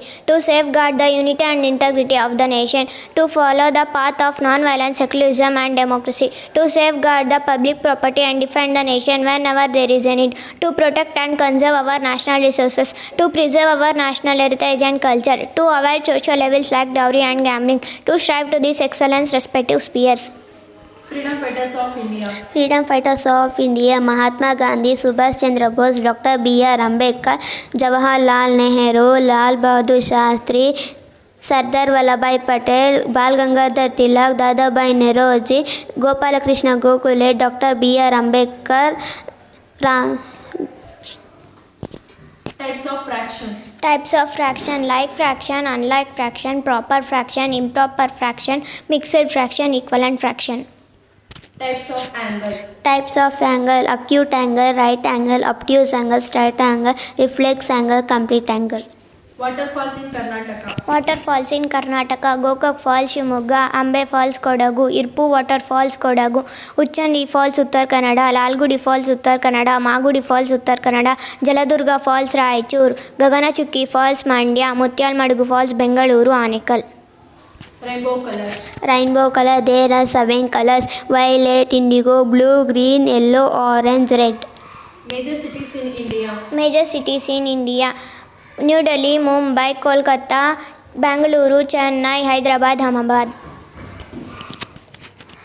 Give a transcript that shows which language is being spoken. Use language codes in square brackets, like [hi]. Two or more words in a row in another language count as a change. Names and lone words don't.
[en] to safeguard the unity and integrity of the nation, to follow the path of non-violent secularism and democracy, to safeguard the public property and defend the nation whenever there is a need, to protect and conserve our national resources, to preserve our national heritage and culture, to avoid social evils like dowry and gambling, to strive to these excellence respective spheres. Freedom fighters of India. Freedom fighters of India: Mahatma Gandhi, Subhash Chandra Bose, Dr. B.R. Ambedkar, Jawaharlal Nehru, Lal Bahadur Shastri, Sardar Vallabhbhai Patel, Bal Gangadhar Tilak, Dadabhai Naoroji, Gopalakrishna Gokhale, Dr. B.R. Ambedkar. Types of fraction: like fraction, unlike fraction, proper fraction, improper fraction, mixed fraction, equivalent fraction. Types of angles. Types of angle: acute angle, right angle, obtuse angle, straight angle, reflex angle, complete angle. Waterfalls in Karnataka. Waterfalls in Karnataka: Gokak Falls Shimoga, Ambe Falls Kodagu, Irpu Waterfalls Kodagu, Uchandi Falls Uttar Kannada, Lalgudi Falls Uttar Kannada, Magudi Falls Uttar Kannada, Jaladurga Falls Raichur, Gaganachukki Falls Mandya, Mutyalmadugu Falls Bengaluru Anekal. Rainbow color: there are 7 colors: violet, indigo, blue, green, yellow, orange, red. Major cities in India. Major cities in India: New Delhi, Mumbai, Kolkata, Bangalore, Chennai, Hyderabad, Ahmedabad.